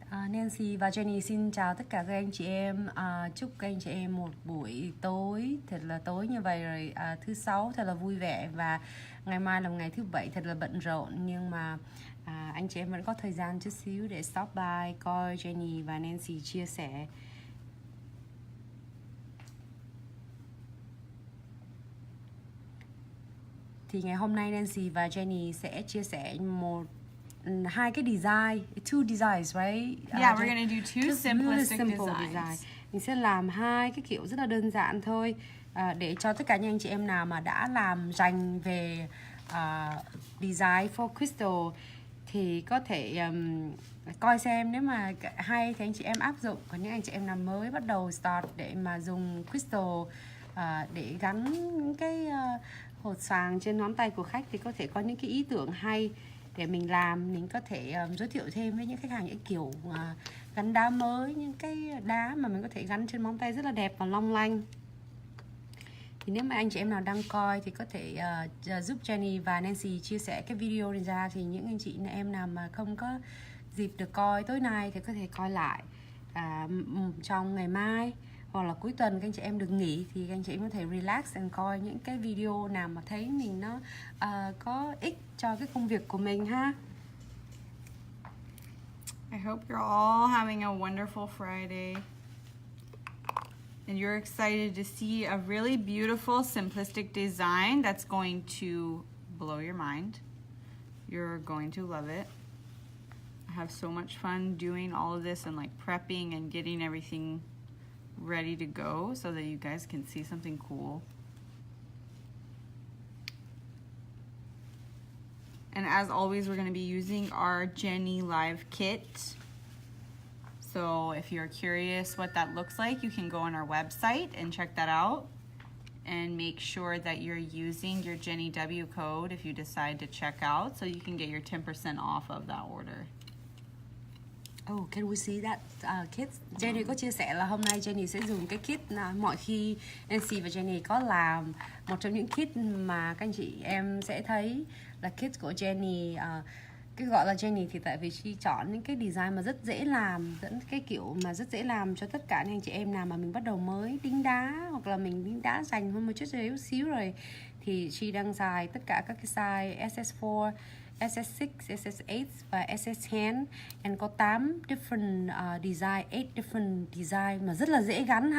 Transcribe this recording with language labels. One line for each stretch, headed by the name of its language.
Vietnamese: Nancy và Jenny xin chào tất cả các anh chị em. Chúc các anh chị em một buổi tối thật là tối như vậy rồi, thứ sáu thật là vui vẻ, và ngày mai là một ngày thứ bảy thật là bận rộn, nhưng mà anh chị em vẫn có thời gian chút xíu để
English: stop by
Vietnamese: coi Jenny và Nancy chia sẻ. Thì ngày hôm nay Nancy và Jenny sẽ chia sẻ hai cái design,
English: two designs, right? Yeah, we're gonna do two simplistic designs.
Vietnamese: Mình sẽ làm hai cái kiểu rất là đơn giản thôi, để cho tất cả những anh chị em nào mà đã làm dành về
English: design for crystal
Vietnamese: thì có thể coi xem nếu mà hay thì anh chị em áp dụng. Còn những anh chị em nào mới bắt đầu
English: start
Vietnamese: để mà dùng crystal để gắn những cái hột xoàn trên ngón tay của khách thì có thể có những cái ý tưởng hay để mình làm. Mình có thể giới thiệu thêm với những khách hàng những kiểu gắn đá mới, những cái đá mà mình có thể gắn trên móng tay rất là đẹp và long lanh. Thì nếu mà anh chị em nào đang coi thì có thể giúp Jenny và Nancy chia sẻ cái video này ra, thì những anh chị em nào mà không có dịp được coi tối nay thì có thể coi lại trong ngày mai hoặc là cuối tuần các anh chị em được nghỉ, thì các anh chị em có thể
English: relax and
Vietnamese: coi những cái video nào mà thấy mình nó có ích cho cái công việc của mình ha.
English: I hope you're all having a wonderful Friday and you're excited to see a really beautiful simplistic design that's going to blow your mind. You're going to love it. I have so much fun doing all of this and like prepping and getting everything ready to go so that you guys can see something cool. And as always, we're going to be using our Jenny Live kit. So if you're curious what that looks like, you can go on our website and check that out. And make sure that you're using your Jenny W code if you decide to check out, so you can get your 10% off of that order. Oh, can we see that kit?
Vietnamese: Jenny có chia sẻ là hôm nay Jenny sẽ dùng cái kit mọi khi Nancy và Jenny có làm. Một trong những kit mà các anh chị em sẽ thấy là kit của Jenny. Cái gọi là Jenny thì tại vì chị chọn những cái design mà rất dễ làm, dẫn cái kiểu mà rất dễ làm cho tất cả những anh chị em nào mà mình bắt đầu mới đính đá, hoặc là mình đính đá dành hơn một chút xíu rồi, thì chị đang xài tất cả các cái size SS4, SS6, SS8 và SS10, and có
English: 8 different design, 8 different design
Vietnamese: mà rất là dễ gắn.